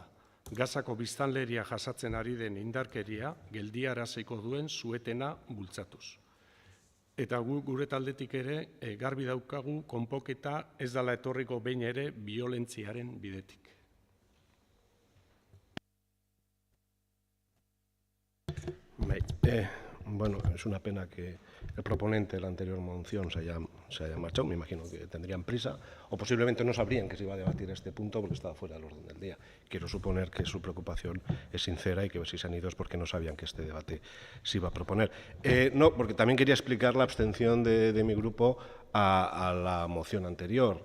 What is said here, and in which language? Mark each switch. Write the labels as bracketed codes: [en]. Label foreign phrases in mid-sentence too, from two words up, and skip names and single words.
[eu] Gazako biztanleria jasatzen ari den indarkeria geldiaraziko duen suetena bultzatuz. Eta gure taldetik ere garbi daukagu konpoketa ez dela etorriko behin ere biolentziaren bidetik. [es] Bueno, es una pena que el proponente de la anterior moción se haya marchado. Me imagino que tendrían prisa o posiblemente no sabrían que se iba a debatir este punto porque estaba fuera del orden del día. Quiero suponer que su preocupación es sincera y que si se han ido es porque no sabían que este debate se iba a proponer. No, porque también quería explicar la abstención de mi grupo a la moción anterior.